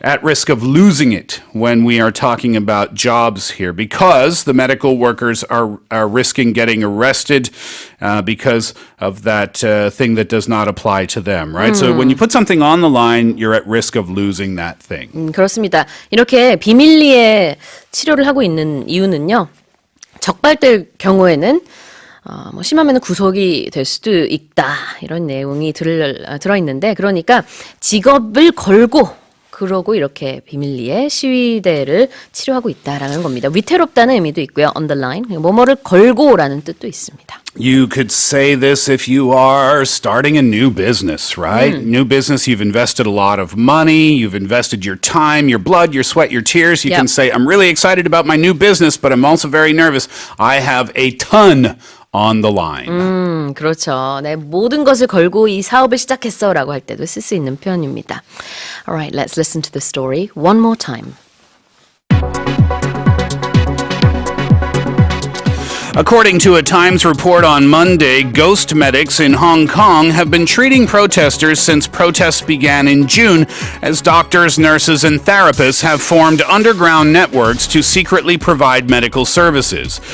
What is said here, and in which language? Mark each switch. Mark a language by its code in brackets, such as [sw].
[en] At risk of losing it when we are talking about jobs here, because the medical workers are risking getting arrested because of that thing that does not apply to them, right? So when you put something on the line, you're at risk of losing that thing. [ko] 그렇습니다. 이렇게 비밀리에 치료를 하고 있는 이유는요. 적발될 경우에는 심하면 구속이 될 수도 있다. 이런 내용이 들어있는데 그러니까 직업을 걸고 그러고 이렇게 비밀리에 시위대를 치료하고 있다라는 겁니다. 위태롭다는 의미도 있고요. underline, 뭐뭐를 걸고라는 뜻도 있습니다. [en] You could say this if you are starting a new business, right? New business, you've invested a lot of money, you've invested your time, your blood, your sweat, your tears. You can say, I'm really excited about my new business, but I'm also very nervous. I have a ton on the line. [ko] 그렇죠. 내 모든 것을 걸고 이 사업을 시작했어라고 할 때도 쓸 수 있는 표현입니다. [en] All right, let's listen to the story one more time. According to a Times report on Monday, ghost medics in Hong Kong have been treating protesters since protests began in June, as doctors, nurses, and therapists have formed underground networks to secretly provide medical services.